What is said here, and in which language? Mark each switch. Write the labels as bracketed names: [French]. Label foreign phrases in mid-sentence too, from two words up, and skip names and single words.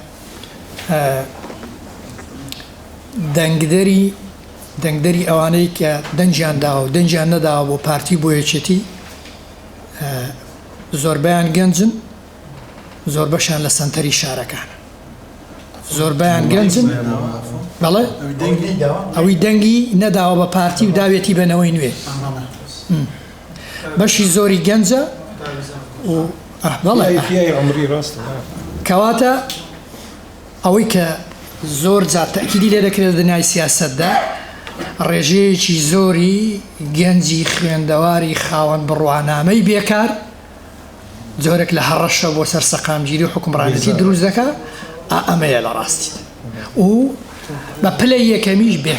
[Central Kurdish] دەنگدەری ئەوانەی کە دەنجیان داوە و دەنجیان نەداوە بۆ پارتی بۆ یەکێتی زۆربەیان گەنجن زۆر بەشیان لە سەنتەری شارەکان زۆربەیان گەنجن بەڵێ ئەوی دەنگی نەداوە بە پارتی و داوێتی بنەوەی نوێ بەشی زۆری گەنجە و بەڵێ فيها عمري راسته کەواتە ئەوەی کە زۆر جار تەکیدی لێ دەکرێت دنیای سیاسەتدا ڕێژەیەکی زۆری گەنجی خوێندەواری خاوەن بڕوانامەی بێکار جۆرێک لە هەڕەشە بۆ سەر سەقامگیری و حکومڕانەتی دروست دەکات ئەمەیە لە ڕاستیت و بە پلەی یەکەمیش